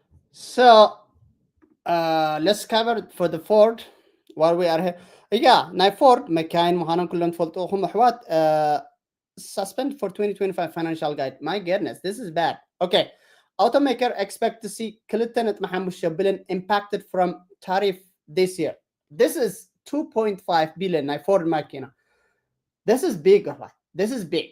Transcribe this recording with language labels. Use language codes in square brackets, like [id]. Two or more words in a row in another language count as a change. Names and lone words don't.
[en] So let's cover it for the Ford while we are here. Yeah, [ti] ናይ Ford መካይን ምዃኖም ኩሎም ትፈልጡኹም ኣሕዋት. [en] Suspend for 2025 financial guide. My goodness, this is bad. Okay. Automaker expect to see 2.5 billion impacted from tariff this year. This is 2.5 billion [ti] ናይ Ford መኪና. [en] This is big, right? This is big.